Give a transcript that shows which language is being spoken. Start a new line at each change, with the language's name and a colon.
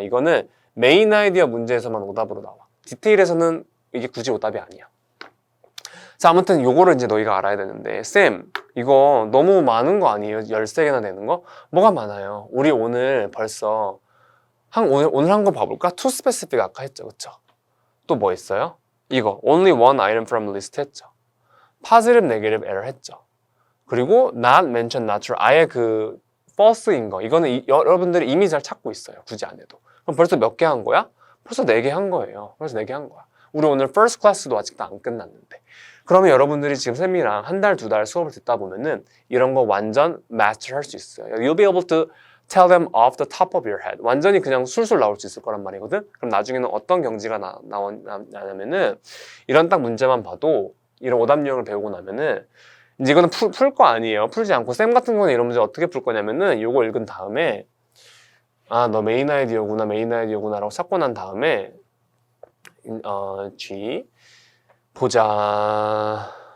Korean: 이거는 메인 아이디어 문제에서만 오답으로 나와. 디테일에서는 이게 굳이 오답이 아니야. 자, 아무튼 요거를 이제 너희가 알아야 되는데 쌤, 이거 너무 많은 거 아니에요? 13개나 되는 거? 뭐가 많아요? 우리 오늘 벌써 오늘 한 거 봐볼까? too specific 아까 했죠, 그쵸? 또 뭐 있어요? 이거 only one item from list 했죠. positive, negative error 했죠. 그리고 not mention, not true 아예 그 false인 거 이거는 여러분들이 이미 잘 찾고 있어요. 굳이 안 해도. 그럼 벌써 몇 개 한 거야? 벌써 4개 한 거예요. 벌써 4개 한 거야. 우리 오늘 first class도 아직도 안 끝났는데 그러면 여러분들이 지금 쌤이랑 한 달, 두 달 수업을 듣다 보면은 이런 거 완전 마스터 할 수 있어요.
English: You'll be able to tell them off the top of your head.
Korean: 완전히 그냥 술술 나올 수 있을 거란 말이거든. 그럼 나중에는 어떤 경지가 나냐면은 이런 딱 문제만 봐도 이런 오답 유형을 배우고 나면은 이제 이거는 풀 거 아니에요. 풀지 않고 쌤 같은 경우는 이런 문제 어떻게 풀 거냐면은 요거 읽은 다음에 아, 너 메인 아이디어구나 라고 찾고 난 다음에 G 보자.